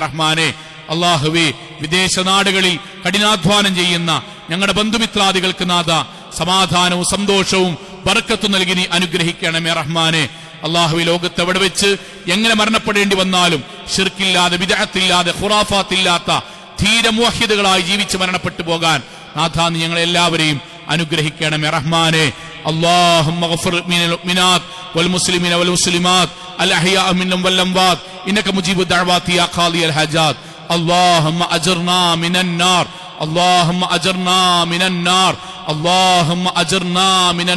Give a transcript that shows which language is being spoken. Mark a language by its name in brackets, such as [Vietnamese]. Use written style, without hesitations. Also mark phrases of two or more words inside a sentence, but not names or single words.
[Malayalam] റഹ്മാനെ, അള്ളാഹുവേ, വിദേശ നാടുകളിൽ കഠിനാധ്വാനം ചെയ്യുന്ന ഞങ്ങളുടെ ബന്ധുമിത്രാദികൾക്ക് നാഥ സമാധാനവും സന്തോഷവും ബർക്കത്തും നൽകി നീ അനുഗ്രഹിക്കണമേ. റഹ്മാനെ, അള്ളാഹുവേ, ലോകത്ത് എവിടെ വെച്ച് എങ്ങനെ മരണപ്പെടേണ്ടി വന്നാലും ശിർക്കില്ലാതെ, ബിദ്അത്തില്ലാതെ, ഖുറാഫാത്തില്ലാത്ത ധീര മുവഹിദുകളായി ജീവിച്ച് മരണപ്പെട്ടു പോകാൻ നാഥ നീ ഞങ്ങളെ എല്ലാവരെയും അനുഗ്രഹിക്കണമേ. റഹ്മാനെ, [Arabic] اللهم اغفر من المؤمنات والمسلمين والمسلمات الأحياء منهم والأموات إنك مجيب الدعوات يا قاضي الحاجات. اللهم أجرنا من النار، اللهم أجرنا من النار، اللهم أجرنا من النار.